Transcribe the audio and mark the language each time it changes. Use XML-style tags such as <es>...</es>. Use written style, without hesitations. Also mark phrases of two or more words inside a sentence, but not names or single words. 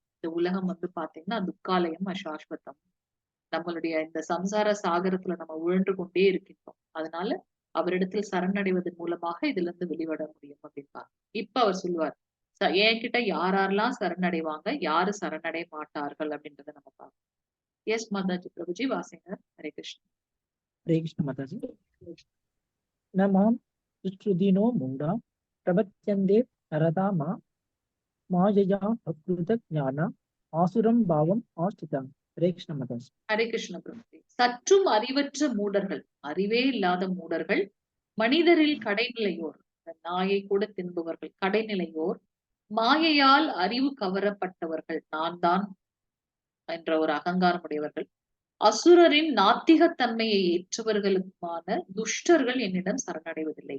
<ta>இந்த உலகம் வந்து பாத்தீங்கன்னா துக்காலயம் அசாஸ்வதம். நம்மளுடைய இந்த சம்சார சாகரத்துல நம்ம உழன்று கொண்டே இருக்கின்றோம். அதனால அவரிடத்தில் சரணடைவதன் மூலமாக இதுல இருந்து வெளிவட முடியும் அப்படின்னா இப்ப அவர் சொல்லுவார், என்கிட்ட யாரெல்லாம் சரணடைவாங்க, யாரு சரணடைய மாட்டார்கள் அப்படின்றத நம்ம பார்க்கணும்.</ta> <en>Yes, Mataji, Prabhuji,</en> <ta>வாசிங்க. ஹரே கிருஷ்ணா.</ta> <sa>हरे कृष्ण माताजी। न मां सुश्रुतिनो मूढा प्रपद्यन्ते नरता मायया अकृतज्ञाना आसुरं भावम् आश्रिताः। हरे कृष्ण माताजी।</sa> <ta>ஹரே கிருஷ்ண பிரபுஜி. சற்றும் அறிவற்ற மூடர்கள், அறிவே இல்லாத மூடர்கள், மனிதரில் கடைநிலையோர், நாயை கூட தின்பவர்கள், கடைநிலையோர், மாயையால் அறிவு கவரப்பட்டவர்கள், நான் தான் என்ற ஒரு அகங்காரம் உடையவர்கள், அசுரரின் நாத்திகத்தன்மையை ஏற்றவர்களுக்குமான துஷ்டர்கள் என்னிடம் சரணடைவதில்லை.</ta>